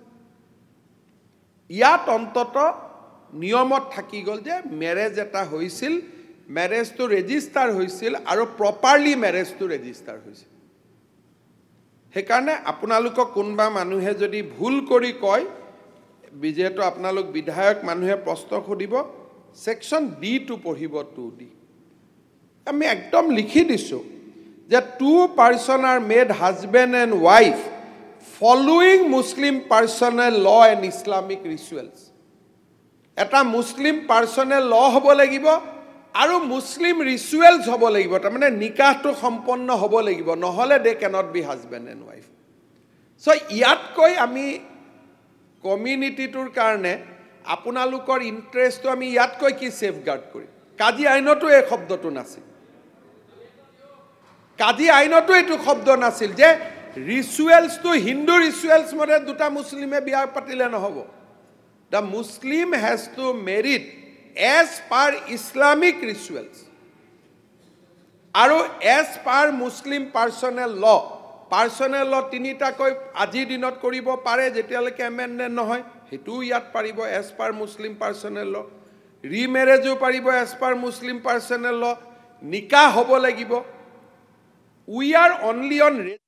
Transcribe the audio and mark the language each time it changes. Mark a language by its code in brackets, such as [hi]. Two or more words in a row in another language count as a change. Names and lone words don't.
[as] ইয়াত অন্তত নিয়মত থাকি গ'ল যে মেৰেজ এটা হৈছিল [en] marriageটো register [as] হৈছিল আৰু [en] properly marriageটো register [as] হৈছিল সেইকাৰণে আপোনালোকক কোনোবা মানুহে যদি ভুল কৰি কয় বিজেতো আপোনালোক বিধায়ক মানুহে প্ৰশ্ন সুধিব [en] section D two [as] পঢ়িব 2D আমি একদম লিখি দিছোঁ যে [en] 2 person are made husband and wife following Muslim personal law and Islamic rituals [as] এটা [en] Muslim personal law [as] হ'ব লাগিব আৰু [en] Muslim rituals [as] হ'ব লাগিব তাৰমানে নিকাহটো সম্পন্ন হ'ব লাগিব নহলে [en] they cannot be husband and wife [as] so ইয়াতকৈ আমি কমিউনিটিটোৰ কাৰণে আপোনালোকৰ ইন্টাৰেষ্টটো আমি ইয়াতকৈ কি সেফগাৰ্ড কৰিম কাজি আইনতো এই শব্দটো নাছিল কাজি আইনতো এইটো শব্দ নাছিল যে [en] rituals to Hindu rituals [as] মতে দুটা মুছলিমে বিয়া পাতিলে [en] নহব the Muslim has to marry as per Islamic rituals আৰু as per Muslim personal law [as] তিনিটা কৈ আজি দিনত কৰিব পাৰে যেতিয়ালৈকে এমেন্ডমেন্ট নহয় হেতু ইয়াত পাৰিব [en] as per Muslim personal law [as] ৰিমেৰেজও পাৰিব [en] as per Muslim personal law [as] নিকাহ হ'ব লাগিব [en] we are only on